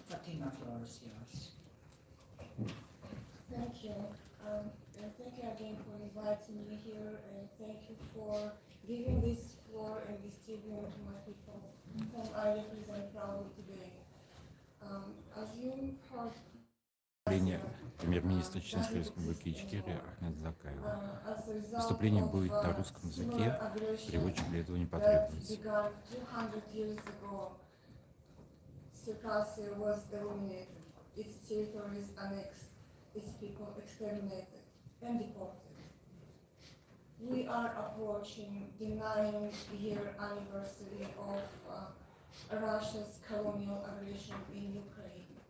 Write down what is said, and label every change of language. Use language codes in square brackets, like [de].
[en] Fatima, floor is yours. Thank you. And thank you again for inviting me here, and thank you for giving this floor and this tribune to my people whom I represent proudly today. As you heard, [ru] Премьер-министра Чеченской Республики Ичкерия Ахмед Закаева. Выступление будет на русском языке, переводчик для этого не потребуется. [en] Began 200 years ago, Circassia was eliminated. its territories annexed, its people exterminated and deported. We are approaching the 9-year anniversary of Russia's colonial aggression in Ukraine.